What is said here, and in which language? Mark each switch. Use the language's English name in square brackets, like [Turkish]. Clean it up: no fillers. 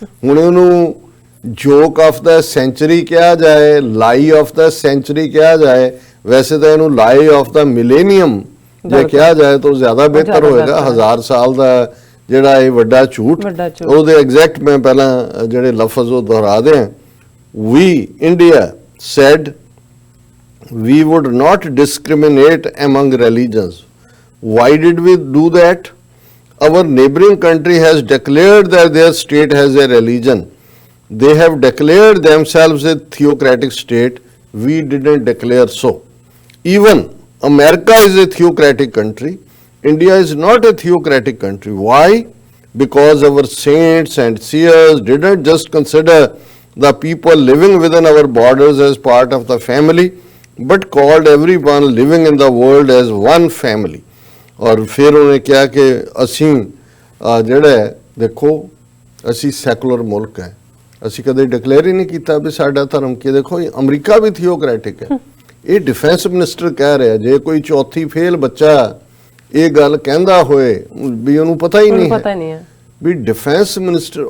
[Punjabi] ਹੁਣ ਉਹਨੂੰ [English] joke of the century [Punjabi] ਕਿਹਾ ਜਾਏ, ਲਾਈ ਆਫ ਦਾ ਸੈਂਚੁਰੀ ਕਿਹਾ ਜਾਏ, ਵੈਸੇ ਤਾਂ ਇਹਨੂੰ ਲਾਈ ਆਫ ਦਾ ਮਿਲੇਨੀਅਮ ਜੇ ਕਿਹਾ ਜਾਏ ਤਾਂ ਜ਼ਿਆਦਾ ਬਿਹਤਰ ਹੋਏਗਾ। 1000 ਸਾਲ ਦਾ ਜਿਹੜਾ ਇਹ ਵੱਡਾ ਝੂਠ, ਉਹਦੇ ਐਗਜ਼ੈਕਟ ਮੈਂ ਪਹਿਲਾਂ ਜਿਹੜੇ ਲਫ਼ਜ਼ ਉਹ ਦੁਹਰਾ ਦਿਆਂ। [English] We India said we would not discriminate among religions. Why did we do that? Our neighboring country has declared that their state has a religion. They have declared themselves a theocratic state. We didn't declare so. Even America is a theocratic country. India is not a theocratic country. Why? Because our saints and seers didn't just consider the people living within our borders as part of the family, but called everyone living in the world as one family. [Hindi] और फिर उन्हें क्या कि [Punjabi] ਅਸੀਂ ਜਿਹੜਾ ਦੇਖੋ ਅਸੀਂ secular ਮੁਲਕ ਹੈ, ਅਸੀਂ ਕਦੇ ਡਿਕਲੇਅਰ ਹੀ ਨਹੀਂ ਕੀਤਾ ਵੀ ਸਾਡਾ ਧਰਮ ਕੀ। ਦੇਖੋ ਅਮਰੀਕਾ ਵੀ ਥਿਓਕ੍ਰੈਟਿਕ ਹੈ। ਇਹ ਡਿਫੈਂਸ ਮਿਨਿਸਟਰ ਕਹਿ ਰਿਹਾ, ਜੇ ਕੋਈ ਚੌਥੀ ਫੇਲ ਬੱਚਾ ਇਹ ਗੱਲ ਕਹਿੰਦਾ ਹੋਏ ਵੀ ਉਹਨੂੰ ਪਤਾ ਹੀ ਨਹੀਂ ਹੈ ਵੀ ਡਿਫੈਂਸ ਮਿਨਿਸਟਰ।